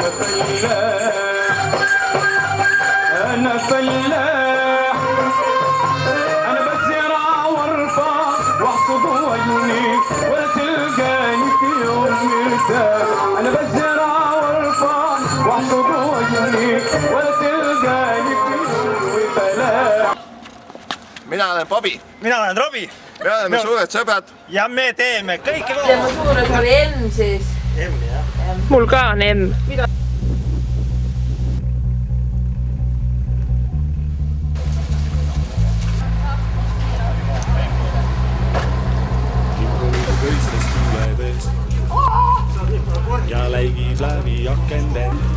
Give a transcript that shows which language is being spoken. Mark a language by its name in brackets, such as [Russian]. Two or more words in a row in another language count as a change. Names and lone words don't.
[Arabic] أنا فلاح أنا بزرع وارفع واحصد وأجني ولا تلقاني في يوم مرتاح أنا بزرع وارفع واحصد وأجني ولا تلقاني في يوم فلاح. [Estonian] Mina olen Bobi. Mina olen Robi. Me oleme suured sõbrad. Ja me teeme kõike koos. Mu suurus oli M siis. M, jah. Mul ka on M. Kõistes tuledes ja läigib läbi akende.